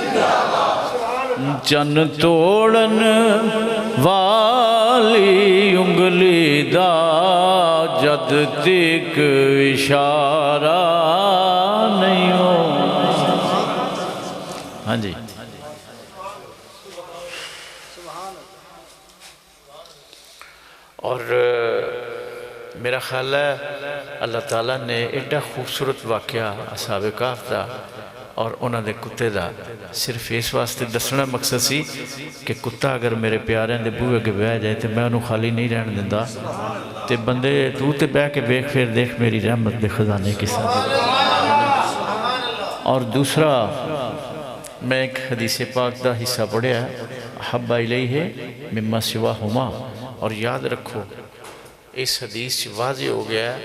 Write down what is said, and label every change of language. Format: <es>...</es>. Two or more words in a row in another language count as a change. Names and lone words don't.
<pa>چن توڑن والی انگلی دا جد تک اشارہ نہیں ہو ہاں جی اور میرا خیال ہے اللہ تعالیٰ نے ایڈا خوبصورت واقعہ اصحاب کہف دا اور انہاں دے کتے دا صرف اس واسطے دسنا مقصد سی کہ کتا اگر میرے پیاریاں دے بوئے کے بہ جائے تو میں انہوں خالی نہیں رہن دیندا تے بندے تو تے بہ کے بیک پھر دیکھ میری رحمت دے خزانے کی ساتھ اور دوسرا میں ایک حدیث پاک دا حصہ پڑھیا ہے</pa> <ar>احب الیہ مما سواہما</ar> <pa>اور یاد رکھو اس حدیث واضح ہو گیا ہے</pa>